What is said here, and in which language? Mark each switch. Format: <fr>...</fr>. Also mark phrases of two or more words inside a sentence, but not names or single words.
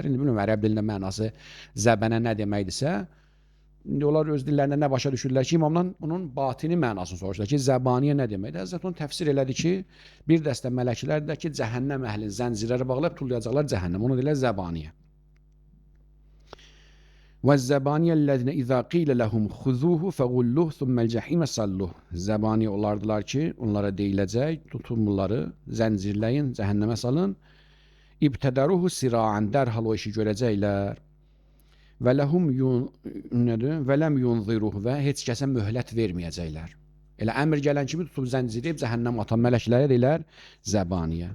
<az>İndi bilmirəm, ərəb dilində mənası zəbənə nə deməkdirsə, İndi onlar öz dillərində nə başa düşürlər ki, imamdan onun batini mənasını soruşurlar ki, zəbaniyə nə deməkdir? Həzrət onu təfsir elədi ki, bir dəstə mələklər də ki, cəhənnəm əhlini zəncirlərə bağlayıb tullayacaqlar cəhənnəm. Onu deyirlər zəbaniyə.</az> <ar>وَالزَّبَانِيَ إِذَا قِيلَ لَهُمْ خُذُوهُ فَغُلُّهُ ثُمَّ الْجَحِيمَ صَلُّهُ.</ar> <az>Zəbaniyə olardılar ki, onlara deyiləcək, tutun bunları, zəncirləyin, cəhənnəmə salın.</az> <ar>ابتدروه سراعا,</ar> <az>dərhal o işi görəcəklər.</az> <ar>ولهم</ar> <az>nədir?</az> <ar>ولم ينظروه</ar> <az>və heç kəsə möhlət verməyəcəklər. Elə əmr gələn kimi tutub zəncirləyib cəhənnəm atan mələklərə deyirlər zəbaniyə.</az>